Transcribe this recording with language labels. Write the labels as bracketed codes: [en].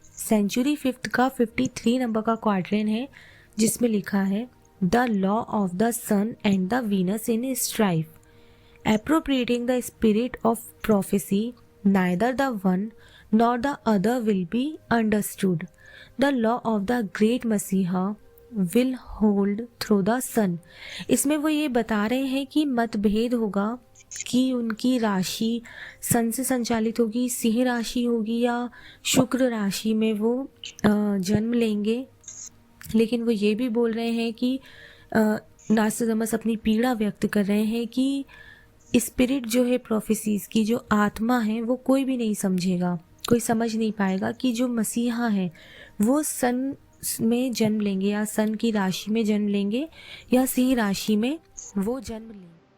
[hi] Century 5 का 53 number का quadrant है, जिसमें लिखा है [en] The law of the sun and the Venus in strife, appropriating the spirit of prophecy, neither the one nor the other will be understood. The law of the great Messiah will hold through the sun. [hi] इसमें वो ये बता रहे हैं कि मतभेद होगा कि उनकी राशि सन से संचालित होगी, सिंह राशि होगी या शुक्र राशि में वो जन्म लेंगे। लेकिन वो ये भी बोल रहे हैं कि नास्ट्राडामस अपनी पीड़ा व्यक्त कर रहे हैं कि स्पिरिट जो है प्रोफेसीज की, जो आत्मा है, वो कोई भी नहीं समझेगा, कोई समझ नहीं पाएगा कि जो मसीहा है वो सन में जन्म लेंगे या सन की राशि में जन्म लेंगे या सिंह राशि में वो जन्म लेंगे।